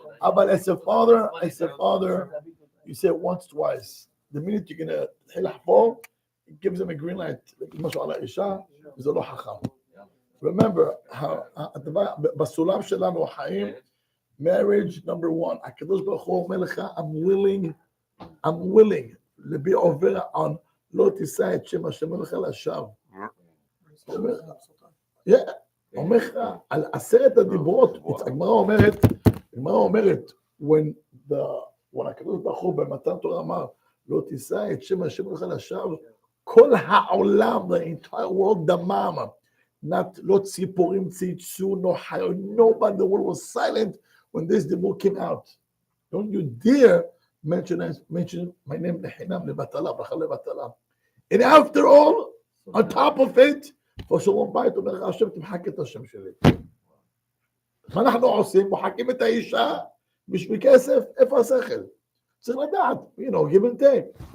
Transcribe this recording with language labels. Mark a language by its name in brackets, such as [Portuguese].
[English] אבל as a father, you say it once, twice. The minute you're gonna [Hebrew] תתחיל לחפור, [English] it gives them a green light. [Hebrew] משהו על האישה, וזה לא חכם. [English] Remember, [Hebrew] בסולם שלנו החיים, [English] marriage number one. [Hebrew] הקדוש ברוך הוא אומר לך, [English] I'm willing [Hebrew] להביא עובר on לא תישא את שם השם אלוהיך לשווא. אומר לך, על 10 הדיברות, הגמרא אומרת, when הקדוש ברוך הוא במתן תורה אמר, לא תישא את שם השם אלוהיך לשווא, כל העולם, [English] the entire world [Hebrew] דמם. לא ציפורים צייצו, [English] no חיות, nobody, the world was silent when this divorce came out. Don't you dare mention my name [Hebrew] לחינם, לבטלה, ברכה לבטלה. [English] And after all, on top of it, for [Hebrew] שלום בית, אומר לך, השם תמחק את השם שלי. מה אנחנו עושים? מוחקים את האישה בשביל כסף, איפה השכל? צריך לדעת, [English] give and take.